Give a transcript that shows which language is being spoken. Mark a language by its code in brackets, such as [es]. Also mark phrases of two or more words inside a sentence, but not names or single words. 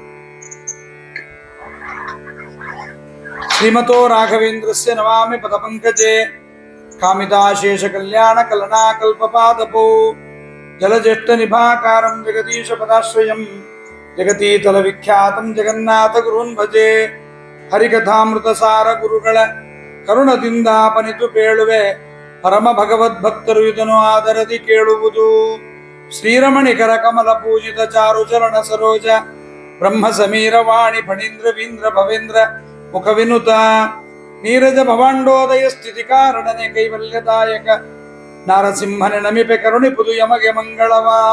[sa] श्रीमतो राघवेन्द्रस्य नमामि पदपङ्कजे कामिताशेषकल्याणकलनाकल्पपादपौ जलज्येष्ठनिभाकारं जगदीशपदाश्रयं जगतीतलविख्यातं जगन्नाथगुरून् भजे। [kn] ಹರಿಕಥಾಮೃತಸಾರ ಗುರುಗಳ ಕರುಣದಿಂದಾಪನಿತು ಪೇಳುವೆ ಪರಮ ಭಗವದ್ಭಕ್ತರು ಇದನ್ನು ಆದರದಿ ಕೇಳುವುದು. ಶ್ರೀರಮಣಿಕರ ಕಮಲ ಪೂಜಿತ ಚಾರು ಚರಣ ಸರೋಜ ಬ್ರಹ್ಮ ಸಮೀರ ವಾಣಿ ಫಣೀಂದ್ರ ವೀಂದ್ರ ಭವೇಂದ್ರ ಮುಖ ವಿನುತ ನೀರಜ ಭವಾಂಡೋದಯ ಸ್ಥಿತಿ ಕಾರಣನೆ ಕೈವಲ್ಯದಾಯಕ ನಾರಸಿಂಹನೆ ನಮಿಪೆ ಕರುಣಿಪುದು ಯಮಗೆ ಮಂಗಳವ.